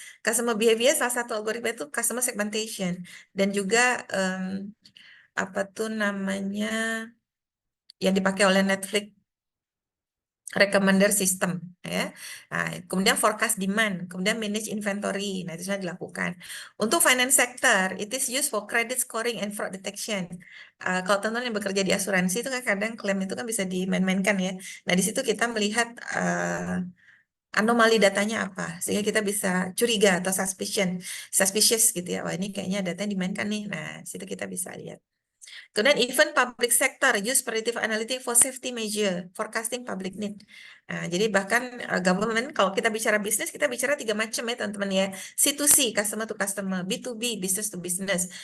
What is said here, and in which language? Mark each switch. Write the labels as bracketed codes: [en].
[id] Customer behavior salah satu algoritma itu customer segmentation. Dan juga apa tuh namanya yang dipakai oleh Netflix, recommender system ya. Nah, kemudian forecast demand, kemudian manage inventory. Nah, itu sudah dilakukan. Untuk [en] finance sector, it is used for credit scoring and fraud detection. [id] Kalau teman-teman yang bekerja di asuransi itu kan kadang klaim itu kan bisa dimain-mainkan ya. Nah, di situ kita melihat anomali datanya apa sehingga kita bisa curiga atau suspicious gitu ya. Wah, ini kayaknya datanya dimainkan nih. Nah, situ kita bisa lihat. Kemudian [en] even public sector use predictive analytics for safety measure, forecasting public need. [id] Nah, jadi bahkan government kalau kita bicara bisnis kita bicara 3 macam ya teman-teman ya. [en] C2C, customer to customer, B2B, business to business.